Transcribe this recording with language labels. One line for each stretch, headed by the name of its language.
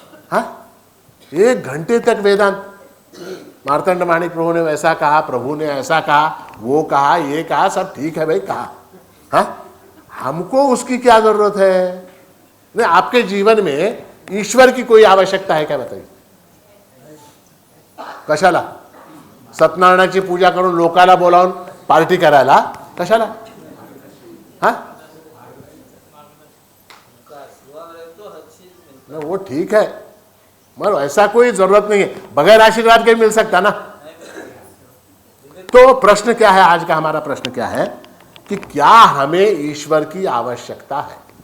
Hindi: हाँ, 1 घंटे तक वेदांत, मार्तंड माणिक प्रभु ने वैसा कहा, प्रभु ने ऐसा कहा, वो कहा, ये कहा, सब ठीक है भाई, कहा। हाँ, हमको उसकी क्या जरूरत है? नहीं, आपके जीवन में ईश्वर की कोई आवश्यकता है क्या? बताइए। कशाला?
Marathi: सत्यनारायणाची पूजा करून लोकाला बोलावून पार्टी करायला? कशाला?
Hindi: हाँ, वो ठीक है, मगर ऐसा कोई जरूरत नहीं है। बगैर आशीर्वाद के मिल सकता ना। तो प्रश्न क्या है, आज का हमारा प्रश्न क्या है कि क्या हमें ईश्वर की आवश्यकता है?